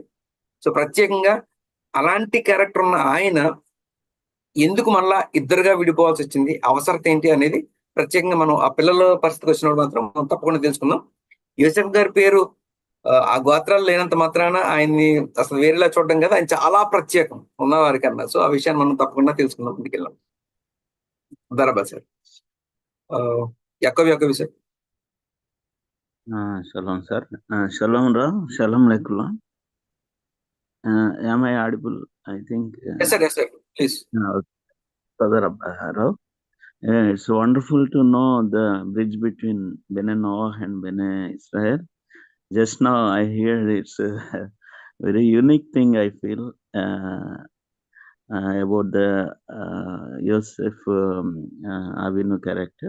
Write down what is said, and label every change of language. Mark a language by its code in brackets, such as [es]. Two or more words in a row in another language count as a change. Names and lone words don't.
[te] సో ప్రత్యేకంగా అలాంటి క్యారెక్టర్ ఉన్న ఆయన ఎందుకు మళ్ళా ఇద్దరుగా విడిపోవాల్సి వచ్చింది, అవసరత ఏంటి అనేది ప్రత్యేకంగా మనం ఆ పిల్లల పరిస్థితికి వచ్చినప్పుడు మాత్రం మనం తప్పకుండా తెలుసుకుందాం. యూసఫ్ గారి పేరు ఆ గోత్రాలు లేనంత మాత్రాన ఆయన్ని అసలు వేరేలా చూడడం కదా, ఆయన చాలా ప్రత్యేకం ఉన్నవారి కన్నా. సో ఆ విషయాన్ని మనం తప్పకుండా తెలుసుకుందాం. ముందుకెళ్ళాం. బరాబర్ సార్. యాకోబు సార్. [en] Shalom, sir. Shalom, Ra. Shalom, Lekula. Am I audible? I think. Yes, sir. Please. Father Rabbi. It's wonderful to know the bridge between Bene Noah and Bene Israel. Just now I hear it's a very unique thing I feel about the Yosef Avinu character.